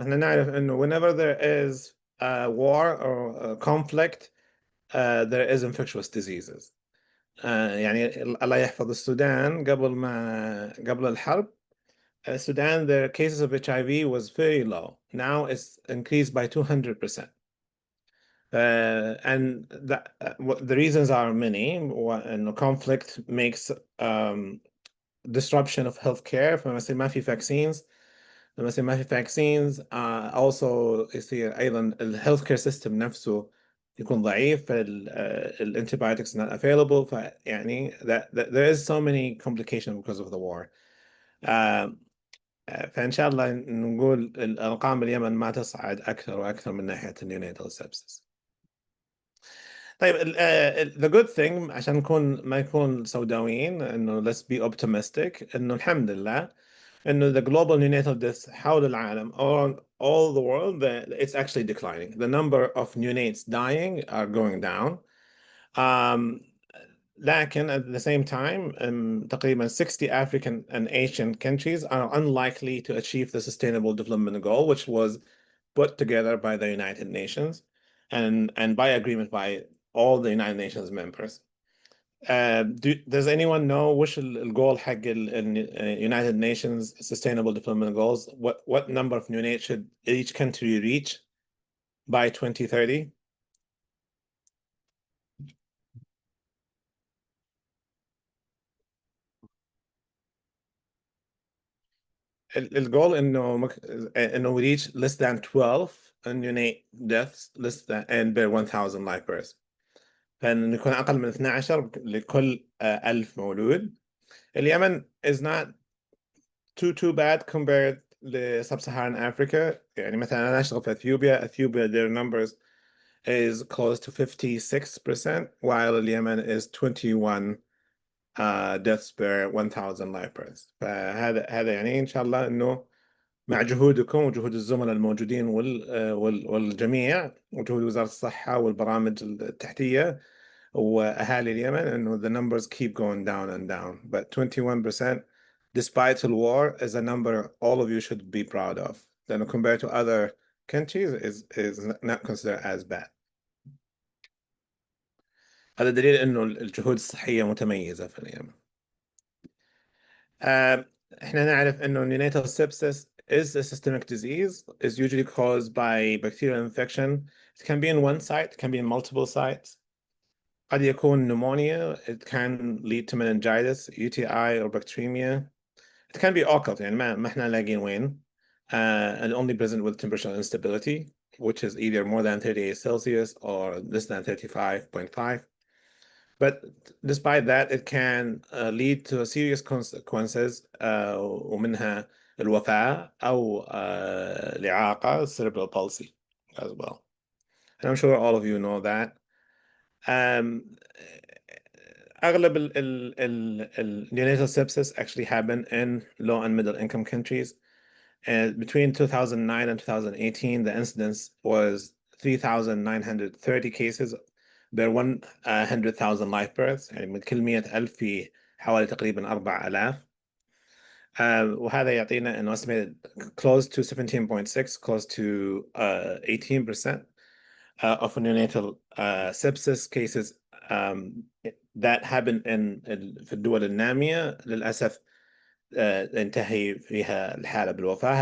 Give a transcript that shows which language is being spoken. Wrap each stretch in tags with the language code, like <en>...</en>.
<ar>احنا نعرف انه</ar> <en>whenever there is a war or a conflict there is infectious diseases.</en> <ar>يعني الله يحفظ السودان قبل الحرب.</ar> <en>Sudan, their cases of HIV was very low. Now it's increased by 200%. And the reasons are many. And conflict makes disruption of healthcare.</en> <ar>فما يصير ما في vaccines. لما يصير ما في vaccines also يصير أيضا healthcare system نفسه يكون ضعيف.</ar> <en>antibiotics not available. فيعني there is so many complications because of the war.</en> <ar>فإن شاء الله نقول الأرقام باليمن ما تصعد أكثر وأكثر من ناحية النيونيتال سبسس. طيب</ar> <en>the good thing</en> <ar>عشان ما نكون سوداويين إنه</ar> <en>let's be optimistic</en> <ar>إنه الحمد لله</ar> <en>إنه the global neonatal deaths</en> <ar>حول العالم,</ar> <en>all the world, it's actually declining. The number of neonates dying are going down. لكن at the same time, تقريبا 60 African and Asian countries are unlikely to achieve the Sustainable Development Goal, which was put together by the United Nations and by agreement by all the United Nations members. Does anyone know</en> <ar>وش الجول حق</ar> <en>United Nations Sustainable Development Goals? What number of neonates should each country reach by 2030?</en> <ar>الجول انه</ar> <en>we reach less than 12 neonate deaths less than and per 1000 live births.</en> <ar>فإنه يكون أقل من 12 لكل 1000 مولود.</ar> <en>اليمن is not too bad compared to sub-Saharan Africa.</en> <ar>يعني مثلا أنا أشتغل في</ar> <en>Ethiopia their numbers is close to 56%, while اليمن is 21 deaths per 1000 live births.</en> <ar>فهذا يعني إن شاء الله إنه مع جهودكم وجهود الزملاء الموجودين والجميع وجهود وزارة الصحة والبرامج التحتية وأهالي اليمن إنه</ar> <en>the numbers keep going down and down. But 21% despite the war is a number all of you should be proud of. Then compared to other countries is not considered as bad.</en> <ar>هذا دليل إنه الجهود الصحية متميزة في اليمن. إحنا نعرف إنه</ar> <en>neonatal sepsis is a systemic disease, is usually caused by bacterial infection. It can be in one site, it can be in multiple sites.</en> <ar>قد يكون</ar> <en>pneumonia, it can lead to meningitis, UTI or bacteremia. It can be occult,</en> <ar>يعني ما إحنا لاقين وين.</ar> <en>And only present with temperature instability, which is either more than 38 Celsius or less than 35.5. But despite that, it can lead to serious consequences</en> <ar>ومنها الوفاة أو الإعاقة,</ar> <en>cerebral palsy as well. And I'm sure all of you know that.</en> <ar>أغلب ال</ar> <en>neonatal sepsis actually happen in low and middle income countries. And between 2009 and 2018, the incidence was 3,930 cases per 100,000 live births.</en> <ar>يعني من كل 100,000 في حوالي تقريبا 4,000. وهذا يعطينا انه</ar> <en>estimated close to 17.6, close to 18% of neonatal sepsis cases that happen</en> <ar>في الدول النامية للأسف انتهي فيها الحالة بالوفاة.</ar>